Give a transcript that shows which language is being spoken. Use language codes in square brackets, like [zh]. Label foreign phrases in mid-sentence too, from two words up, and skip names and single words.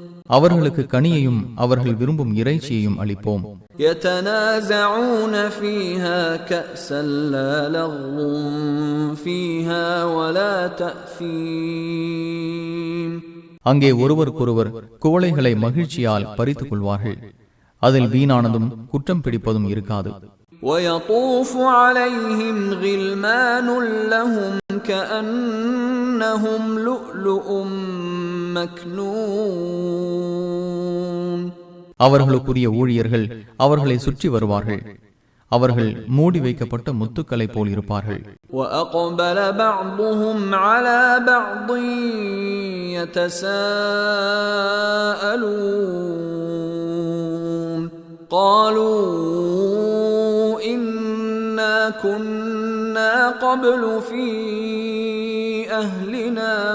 [ta] அவர்களுக்கு கனியையும் அவர்கள் விரும்பும் இறைச்சியையும் அளிப்போம். [ar] يتنازعون فيها كأسا لا لغو فيها ولا تأثيم. [ta] அங்கே ஒருவருக்கொருவர் குவளைகளை மகிழ்ச்சியால் பறித்துக் கொள்வார்கள். அதில் வீணானதும் குற்றம் பிடிப்பதும் இருக்காது. [ar] ويطوف عليهم غلمان لهم كأنهم لؤلؤ مكنون. [ta] அவர்களுக்குரிய ஊழியர்கள் அவர்களை சுற்றி வருவார்கள். அவர்கள் மூடி வைக்கப்பட்ட முத்துக்களை போல் இருப்பார்கள். [ar] وأقبل بعضهم على بعض يتساءلون قالوا إنا كنا قبل في أهلنا